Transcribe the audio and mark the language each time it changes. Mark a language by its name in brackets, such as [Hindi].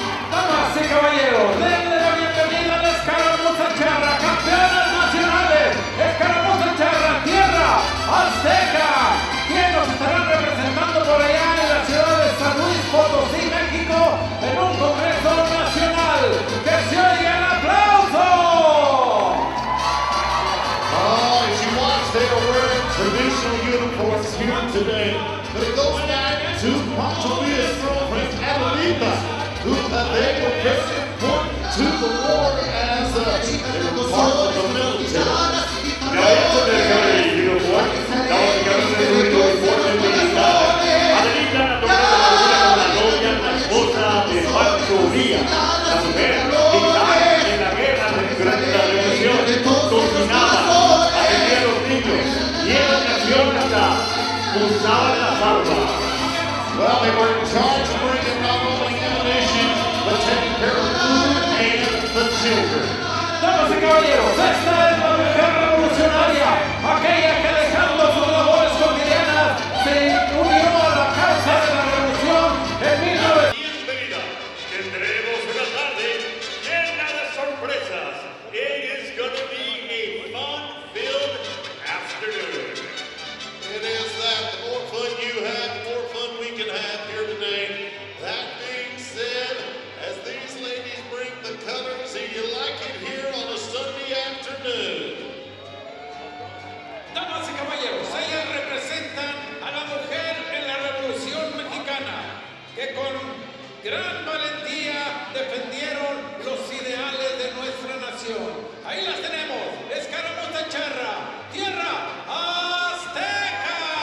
[Spanish] Damas y caballeros, denle la bienvenida a la escaramuza charra, campeonas nacionales, escaramuza charra, tierra azteca, quien nos estarán representando por allá en la ciudad de San Luis Potosí, México, en un congreso nacional. ¡Que se oiga el aplauso! [English] As you watch, they are wearing traditional uniforms here today. But it goes back to Pancho Villa's girlfriend, Adelita, who they were very important to the war as they were part of the military. [Spanish] Ya esto de el uniforme, estamos en el uniforme militar. Adelita la tomó la novia, la esposa de Pancho Villa, la mujer que estaba en la guerra durante la revolución, cocinaba, atendía a los niños y en ocasiones hasta usaban las armas. [English] Well, they were in charge of bringing not only ammunition, but taking care of food and the children. [Spanish] Damas y caballeros, esta es la mujer revolucionaria, aquella que dejando sus labores cotidianas se unió a la causa de la revolución en 1900. Bienvenida, tendremos una tarde llena de sorpresas. [English] It is going to be a fun-filled afternoon. It is that. The more fun you have, the more fun we can have here today. That being said, as these ladies bring the colors, do you like it here on a Sunday afternoon? [Spanish] Damas y caballeros, ellas representan a la mujer en la Revolución Mexicana, que con gran valentía defendieron los ideales de nuestra nación. Ahí las tenemos, escaramuza charra, tierra azteca.